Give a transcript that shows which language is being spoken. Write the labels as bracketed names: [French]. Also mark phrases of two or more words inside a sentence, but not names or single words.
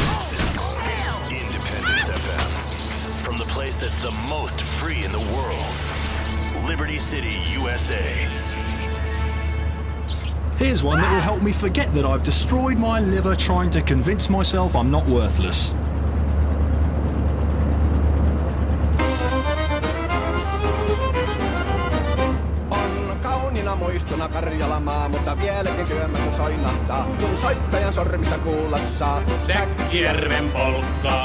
[English] Independence FM. From the place that's the most free in the world. Liberty City, USA. Here's one that will help me forget that I've destroyed my liver trying to convince myself I'm not worthless. [Finnish] On kauniina muistona Karjalamaa, mutta vieläkin syömässä soinahtaa, kun soittajan sormista kuulla saa. Säkkijärven polkkaa.